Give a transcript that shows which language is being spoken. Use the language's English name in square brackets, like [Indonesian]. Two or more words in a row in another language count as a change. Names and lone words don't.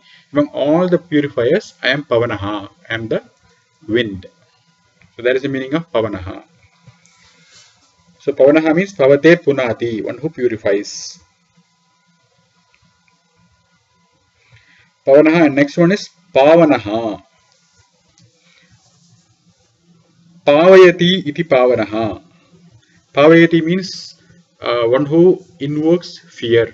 [English] Among all the purifiers, I am Pavanaha. I am the wind. So that is the meaning of Pavanaha. So Pavanaha means [Sanskrit] Pavate Punati, [English] one who purifies. Pavanaha, and next one is Pavanaha. [Sanskrit] Pavayati iti Pavanaha. [English] Pavayati means one who invokes fear.